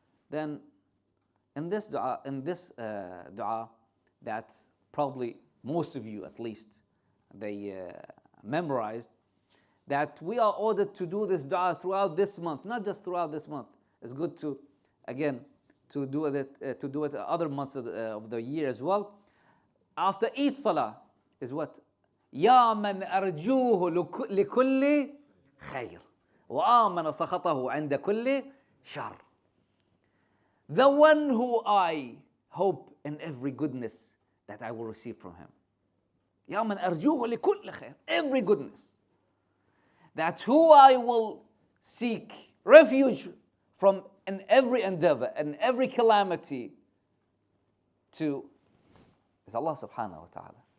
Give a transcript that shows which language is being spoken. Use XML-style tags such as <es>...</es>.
<en>Then in this dua that probably most of you at least they memorized, that we are ordered to do this dua throughout this month, not just throughout this month. It's good to, again, to do it other months of the year as well. After each salah is what?</en> <ar>يا من أرجوه لكل خير وآمن سخطه عند كل شر.</ar> <en>The one who I hope in every goodness that I will receive from him.</en> <ar>يا من أرجوه لكل خير.</ar> <en>Every goodness. That who I will seek refuge from in every endeavor and every calamity to is Allah subhanahu wa ta'ala.</en>